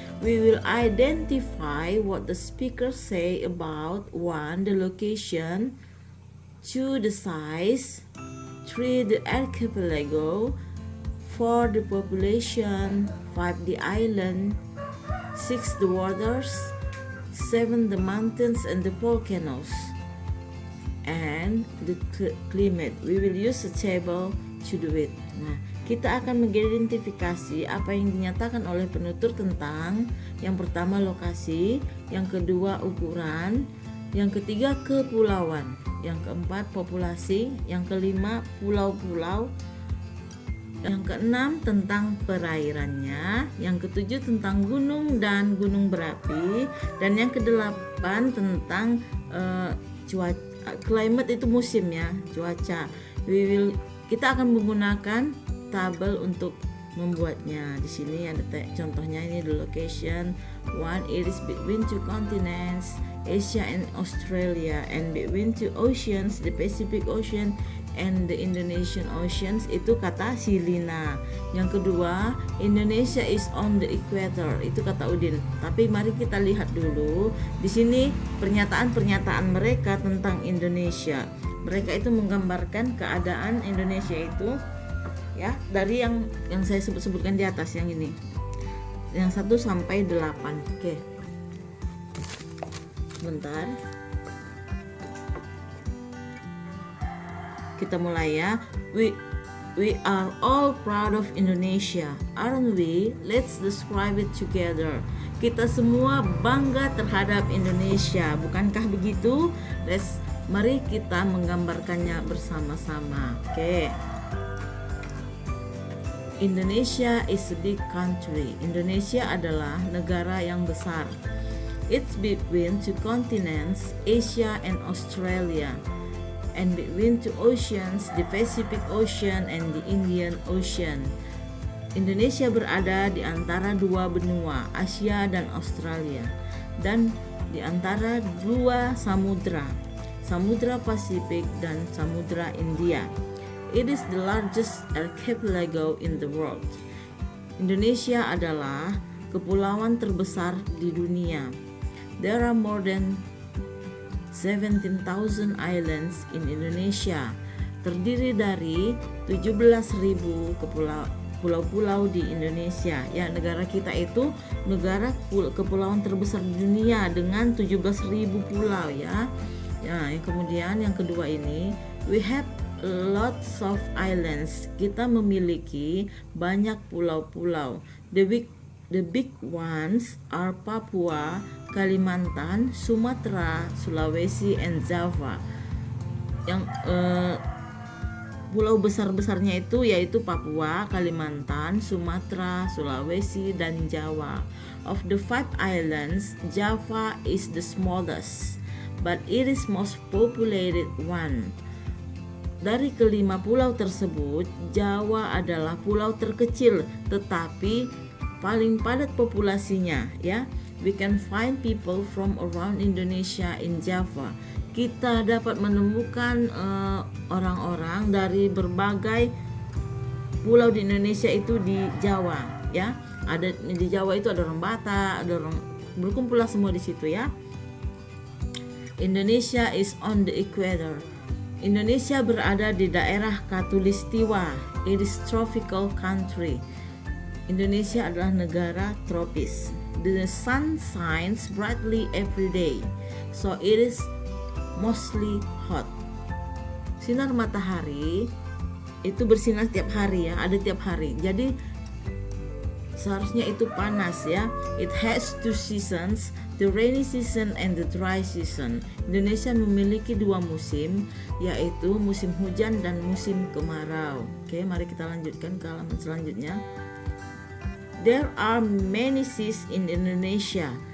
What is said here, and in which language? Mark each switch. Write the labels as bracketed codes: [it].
[en] We will identify what the speaker say about 1, the location, 2, the size, 3, the archipelago, 4, the population, 5, the island, 6, the waters, 7, the mountains and the volcanoes, and the climate. We will use a table to do it. [id] Nah, kita akan mengidentifikasi apa yang dinyatakan oleh penutur tentang yang pertama lokasi, yang kedua ukuran, yang ketiga kepulauan, yang keempat populasi, yang kelima pulau-pulau, yang keenam tentang perairannya, yang ketujuh tentang gunung dan gunung berapi, dan yang kedelapan tentang cuaca. Climate itu musim, ya, cuaca. Kita akan menggunakan tabel untuk membuatnya. Di sini ada contohnya, ini the location. [en] 1, it is between 2 continents, Asia and Australia, and between 2 oceans, the Pacific Ocean and the Indonesian Oceans. [id] Itu kata Silina. Yang kedua, [en] Indonesia is on the equator. [id] Itu kata Udin. Tapi mari kita lihat dulu di sini pernyataan-pernyataan mereka tentang Indonesia. Mereka itu menggambarkan keadaan Indonesia itu, ya, dari yang saya sebutkan di atas, yang ini, yang 1 sampai 8. Oke, sebentar, kita mulai, ya. [en] We are all proud of Indonesia, aren't we? Let's describe it together. [id] Kita semua bangga terhadap Indonesia, bukankah begitu? Mari kita menggambarkannya bersama-sama. Oke. [en] Indonesia is a big country. [id] Indonesia adalah negara yang besar. [en] It's between 2 continents, Asia and Australia, and between 2 oceans, the Pacific Ocean and the Indian Ocean. [id] Indonesia berada di antara 2 benua, Asia dan Australia, dan di antara 2 samudra, Samudra Pasifik dan Samudra India. [en] It is the largest archipelago in the world. [id] Indonesia adalah kepulauan terbesar di dunia. [en] There are more than 17,000 islands in Indonesia. [id] Terdiri dari 17.000 pulau-pulau di Indonesia. Ya, negara kita itu negara kepulauan terbesar di dunia dengan 17.000 pulau ya. Ya, kemudian yang kedua ini, [en] we have lots of islands. [id] Kita memiliki banyak pulau-pulau. [en] The big ones are Papua, Kalimantan, Sumatera, Sulawesi, and Java. [id] Yang pulau besar-besarnya itu yaitu Papua, Kalimantan, Sumatera, Sulawesi, dan Jawa. [en] Of the 5 islands, Java is the smallest, but it is most populated one. [id] Dari kelima pulau tersebut, Jawa adalah pulau terkecil tetapi paling padat populasinya ya. [en] We can find people from around Indonesia in Java. [id] Kita dapat menemukan orang-orang dari berbagai pulau di Indonesia itu di Jawa ya. Ada di Jawa itu ada orang Batak, ada orang berkumpul semua di situ ya. [en] Indonesia is on the equator. [id] Indonesia berada di daerah Khatulistiwa. [en] It is tropical country. [id] Indonesia adalah negara tropis. [en] The sun shines brightly every day, so it is mostly hot. [id] Sinar matahari itu bersinar tiap hari ya, ada tiap hari. Jadi seharusnya itu panas ya. [en] It has 2 seasons, the rainy season and the dry season. [id] Indonesia memiliki 2 musim, yaitu musim hujan dan musim kemarau. Oke, mari kita lanjutkan ke halaman selanjutnya. [en] There are many seas in Indonesia.